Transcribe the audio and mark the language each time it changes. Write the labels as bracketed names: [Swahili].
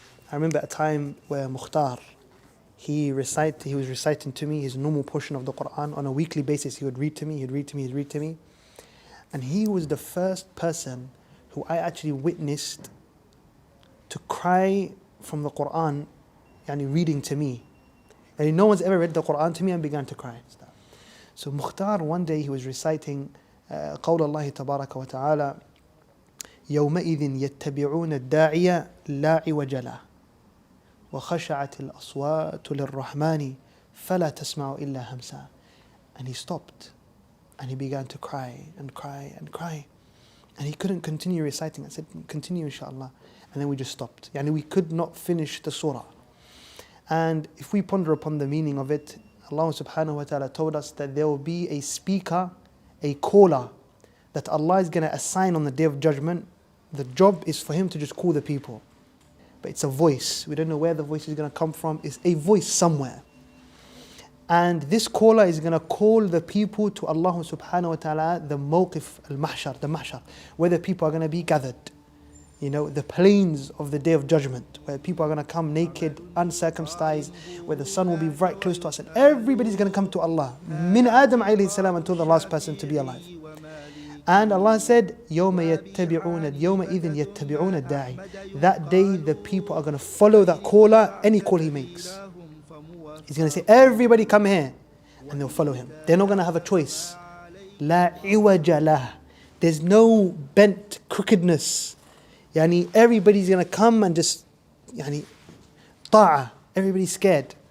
[English] I remember a time where Mukhtar, he was reciting to me his normal portion of the Quran on a weekly basis. He would read to me. And he was the first person who I actually witnessed to cry from the Quran, reading to me. And no one's ever read the Quran to me and began to cry. So Mukhtar, one day he was reciting [Arabic] قول الله تبارك وتعالى يومئذ يتبعون الداعي لا عوج له وخشعت الأصوات للرحمن فلا تسمع إلا همسا. [English] And he stopped and he began to cry and cry and cry. And he couldn't continue reciting. I said, continue inshallah. And then we just stopped. We could not finish the surah. And if we ponder upon the meaning of it, Allah subhanahu wa ta'ala told us that there will be a speaker, a caller, that Allah is going to assign on the Day of Judgment. The job is for him to just call the people. But it's a voice. We don't know where the voice is going to come from. It's a voice somewhere. And this caller is going to call the people to Allah subhanahu wa ta'ala, the mawqif al-mahshar, the mahshar, where the people are going to be gathered. You know, the plains of the day of judgment, where people are going to come naked, uncircumcised, where the sun will be right close to us, and everybody's going to come to Allah. [Arabic] Min Adam alayhi salam [English] until the last person to be alive. And Allah said, [Arabic] يَوْمَ يَتَّبِعُونَ يَوْمَ إِذٍ يَتَّبِعُونَ الدَّاعِ. [English] That day the people are going to follow that caller, any call he makes. He's going to say, everybody come here. And they'll follow him. They're not going to have a choice. [Arabic] لَا عِوَجَ لَهُ. [English] There's no bent crookedness. Yani everybody's going to come and just, ta'a. Everybody's scared.